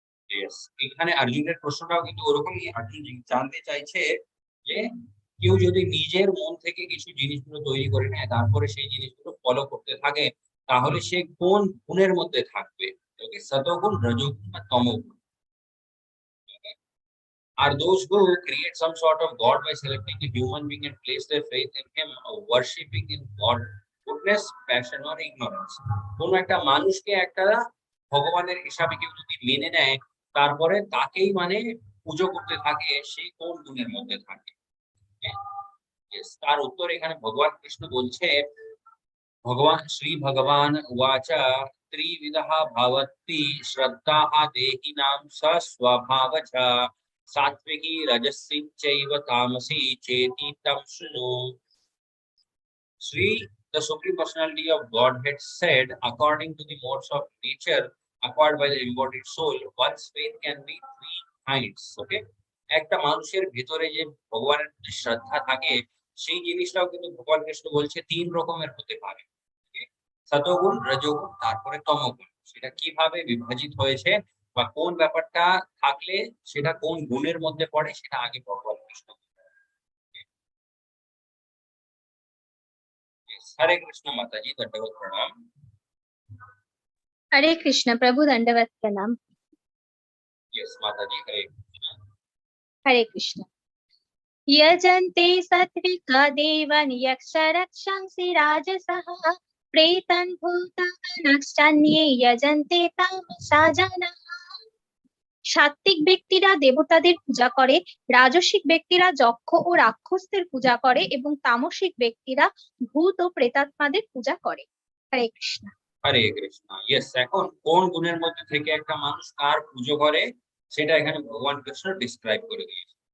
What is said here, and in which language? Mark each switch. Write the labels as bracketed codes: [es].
[bn] Yes, এখানে অর্জুনের প্রশ্নটাও কিন্তু ওরকমই। অর্জুন জানতে চাইছে যে কেউ যদি নিজের মন থেকে কিছু জিনিসগুলো তৈরি করে নেয়, তারপরে সেই জিনিসগুলো ফলো করতে থাকে, তাহলে সে কোন গুণের মধ্যে থাকবে? ওকে, সতগুণ রজোগুণ বা তমোগুণ। [en] Are those who create some sort of God by selecting a human being and place their faith in him, worshipping in God, goodness, passion or ignorance? [bn] কোন একটা মানুষকে একটা ভগবানের হিসাবে কেউ যদি মেনে নেয়, তারপরে তাকেই মানে পুজো করতে থাকে, সেই কোন গুণের মধ্যে থাকে? [sa] Yes, [bn] তার উত্তর এখানে ভগবান কৃষ্ণ বলছে, [sa] भगवान श्री भगवान उवाच त्रिविधः भवति श्रद्धाः देहिनां स स्वभावजा सात्विकी रजसी चैव तामसी चेति तं शृणु। [en] Sri, the Supreme Personality of Godhead said, according to the modes of nature acquired by the embodied soul, one's faith can be three kinds. Okay, [bn] একটা মানুষের ভেতরে যে ভগবানের প্রতি শ্রদ্ধা থাকে সেই জিনিসটাও কিন্তু ভগবান কৃষ্ণ বলছে 3 রকমের হতে পারে। সতোগুণ, রজোগুণ, তারপরে তমোগুণ। সেটা কিভাবে বিভাজিত হয়েছে বা কোন ব্যাপারটা থাকলে সেটা কোন গুণের মধ্যে পড়ে সেটা আগে ভগবান কৃষ্ণ বলছেন। [hi] हरे कृष्ण माता जी, दंडवत प्रणाम। हरे कृष्ण प्रभु दंडवत प्रणाम। यस माता जी, हरे कृष्ण। [sa] यजन्ते सात्विका देवान् यक्ष रक्षंसि राजसः प्रेतान् भूतानाश्चान्ये यजन्ते तामसा जनाः। [bn] সাত্ত্বিক ব্যক্তিরা দেবতাদের পূজা করে, রাজসিক ব্যক্তিরা যক্ষ ও রাক্ষসদের পূজা করে এবং তামসিক ব্যক্তিরা ভূত ও প্রেতাত্মাদের পূজা করে। হরে কৃষ্ণ। হরে কৃষ্ণ। ইয়েস, এখন কোন গুণের মধ্যে থেকে একটা মানুষ কার পুজো করে সেটা এখানে ভগবান কৃষ্ণ ডিসক্রাইব করে দিয়েছে।